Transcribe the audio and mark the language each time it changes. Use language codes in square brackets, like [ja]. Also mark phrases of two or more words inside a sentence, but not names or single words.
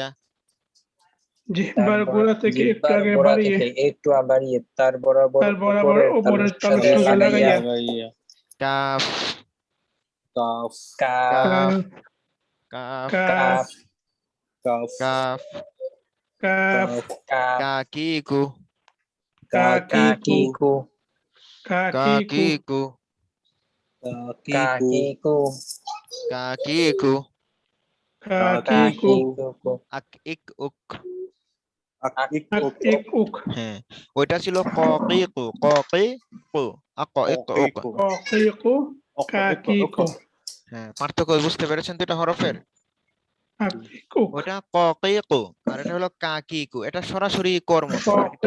[bn] জিহ্বার গোড়া থেকে একটু আগে বাড়িয়ে তার বরাবর তার বরাবর উপরের তালুর তালুর সঙ্গে সঙ্গে লাগাইয়া লাগাইয়া কাফ কাফ কাফ কাফ কাফ কাফ কাফ কাফ কাফ কাকিকু কাকিকু কাকিকু কাকিকু কাকিকু কাকিকু কাকিকু আকিক উক। আকিক এক উক হ্যাঁ, ওইটা ছিল কাকিকু কাকিকু আকাইক উক। কাকিকু কাকিকু হ্যাঁ, পার্থক্য বুঝতে পেরেছেন তো এটা হরফের? কাকিকু ওটা কাকিকু আর এটা হলো কাকিকু, এটা সরাসরি কর মতো, আর এটা